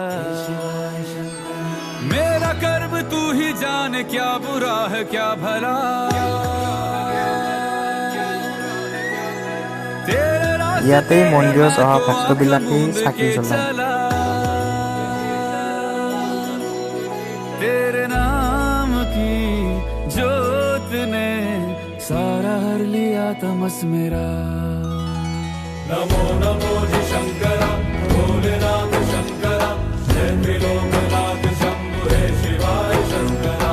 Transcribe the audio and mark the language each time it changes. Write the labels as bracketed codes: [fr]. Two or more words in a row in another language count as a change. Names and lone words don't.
[hi] मेरा कर्म तू ही जाने, क्या बुरा है क्या भला। [as] ইয়াতে মন্দিৰত অহা ভক্তবিলাকে চাকি জ্বলায়। [hi] तेरे नाम की जोत ने सारा हर लिया तमस मेरा। नमो नमो जी शंकरा भोलेनाथ शंकरा, जय त्रिलोकनाथ शंभु हे शिवाय शंकरा।